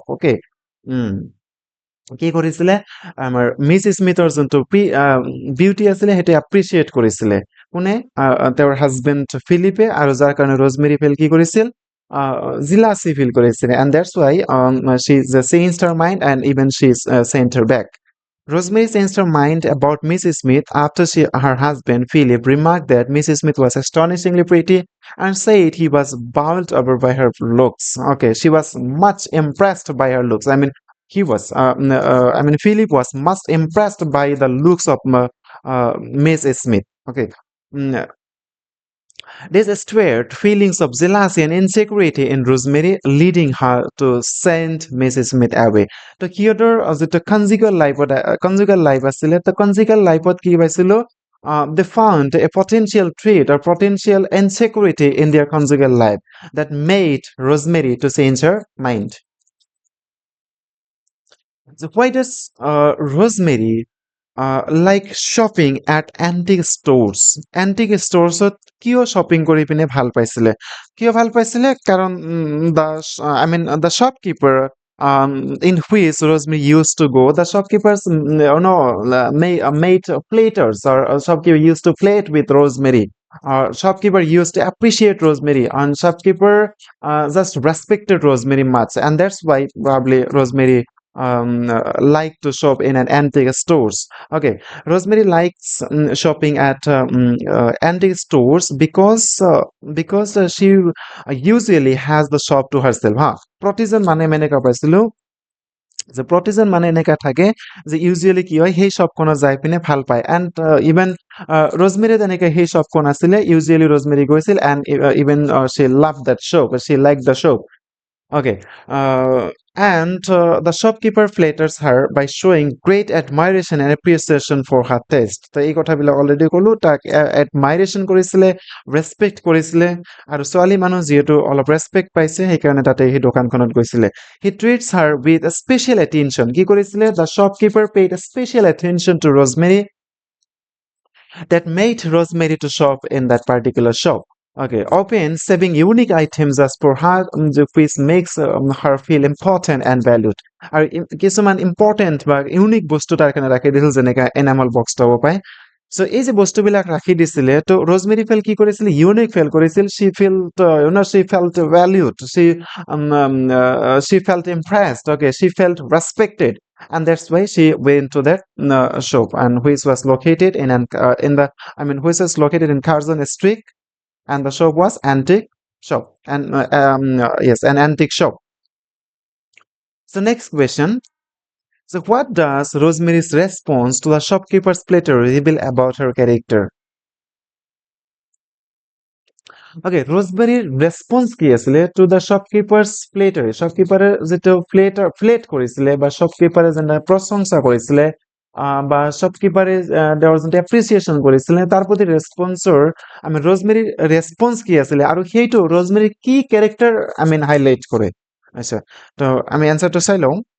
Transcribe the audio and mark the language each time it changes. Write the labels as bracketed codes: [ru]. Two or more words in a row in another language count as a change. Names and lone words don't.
[as] Okay. কি কৰিছিলে আমাৰ মিছ স্মিথৰ যোনটো বিউটি আছিলে সেইটো এপ্ৰিচিয়েট কৰিছিলে কোনে তেওঁৰ হাজবেণ্ড ফিলিপে আৰু যাৰ কাৰণে ৰ'জমেৰী ফিল কি কৰিছিল জিলাচি ফিল কৰিছিলে [en] and that's why she changed her mind and even she changed her back Rosemary changed her mind about Mrs. Smith after her husband Philip remarked that Mrs. Smith was astonishingly pretty and said he was bowled over by her looks. Okay, she was much impressed by her looks. Philip was much impressed by the looks of Miss Smith. Okay. Mm, This stirred feelings of jealousy and insecurity in Rosemary, leading her to send Mrs. Smith away. [as] তো সিহঁতৰ যিটো [en] conjugal life [as] আছিলে তো [en] conjugal lifeত [as] কি পাইছিলো [en] they found a potential trait or potential insecurity in their conjugal life that made Rosemary to change her mind. So why does Rosemary like shopping at antique stores ত [as] কিয় শ্বপিং কৰি পিনে ভাল পাইছিলে কিয় ভাল পাইছিলে কাৰণ [en] the shopkeeper in which Rosemary used to go the shopkeepers made platers or shopkeeper used to plate with Rosemary shopkeeper used to appreciate Rosemary and shopkeeper just respected Rosemary much and that's why probably Rosemary like to shop in an antique stores. Okay, Rosemary likes shopping at antique stores because she usually has the shop to herself. [as] প্ৰতিজন মানে এনেকা পাইছিলো যে প্ৰতিজন মানে এনেকা থাকে যে ইউজুৱেলি কি হয় সেই শ্বপখনত যাই পিনে ভাল পায় [en] and even [as] ৰজমেৰী তেনেকে সেই শ্বপখন আছিলে ইউজুৱেলি ৰজমেৰী গৈছিল [en] and even she love that shop she like the shop [as] Okay. [en] The shopkeeper flatters her by showing great admiration and appreciation for her taste. [as] তো এই কথাবিলাক অলৰেডি ক'লো তাক admiration কৰিছিলে ৰেচপেক্ট কৰিছিলে আৰু ছোৱালী মানুহ যিহেতু অলপ ৰেচপেক্ট পাইছে সেইকাৰণে তাতে সেই দোকানখনত গৈছিলে [en] He treats her with a special attention. [as] কি কৰিছিলে [en] The shopkeeper paid a special attention to Rosemary that made Rosemary to shop in that particular shop. Okay, often saving unique items as per her, which makes her feel important and valued. [as] আৰু কিছুমান ইম্পৰ্টেণ্ট বা ইউনিক বস্তু তাৰ কাৰণে ৰাখি দিছিল যেনেকৈ [en] enamel box [as] হ'ব পায় চ' এই যে বস্তুবিলাক ৰাখি দিছিলে তো ৰজমেৰী ফেল কি কৰিছিল ইউনিক ফেল কৰিছিল [en] she felt valued she felt impressed okay she felt respected and that's why she went to that shop and which was located which was located in Curzon Street and the shop was antique shop and yes an antique shop so next question so what does Rosemary's response to the shopkeeper's platter reveal about her character okay Rosemary's response [as] কি আছিলে [en] to the shopkeeper's platter shopkeeper [as] যেটো প্লেট কৰিছিলে বা shopkeeper যেন প্ৰশংসা কৰিছিলে বা শ্বপকিপাৰে তেওঁৰ যোনটো এপ্ৰিচিয়েশ্যন কৰিছিলে তাৰ প্ৰতি ৰেছপন্সৰ ৰজমেৰীৰ ৰেছপন্স কি আছিলে আৰু সেইটো ৰজমেৰীৰ কি কেৰেক্টাৰ হাইলাইট কৰে আচ্ছা তো আমি এনচাৰটো চাই লওঁ